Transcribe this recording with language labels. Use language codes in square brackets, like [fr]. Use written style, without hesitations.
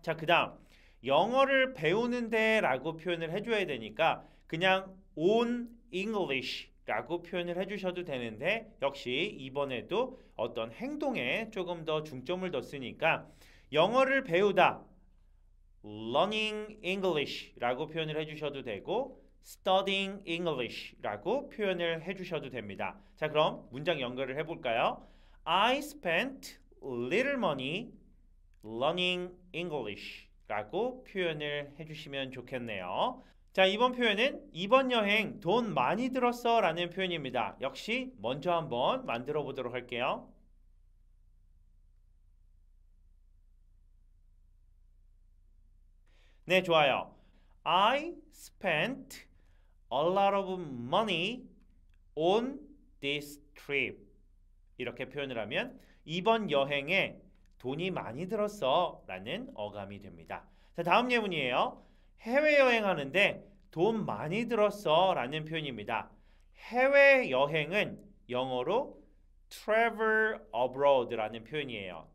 [ko] 자, 그 다음 영어를 배우는데 라고 표현을 해줘야 되니까 그냥 [en] on English [ko] 라고 표현을 해주셔도 되는데 역시 이번에도 어떤 행동에 조금 더 중점을 뒀으니까 영어를 배우다 [en] learning English [ko] 라고 표현을 해주셔도 되고 [en] studying English [ko] 라고 표현을 해주셔도 됩니다. 자, 그럼 문장 연결을 해볼까요? [en] I spent little money learning English [ko] 라고 표현을 해주시면 좋겠네요. 자, 이번 표현은 이번 여행 돈 많이 들었어 라는 표현입니다. 역시 먼저 한번 만들어 보도록 할게요. 네, 좋아요. [en] I spent a lot of money on this trip. [ko] 이렇게 표현을 하면 이번 여행에 돈이 많이 들었어 라는 어감이 됩니다. 자, 다음 예문이에요. 해외여행하는데 돈 많이 들었어 라는 표현입니다. 해외여행은 영어로 [en] travel abroad [ko] 라는 표현이에요.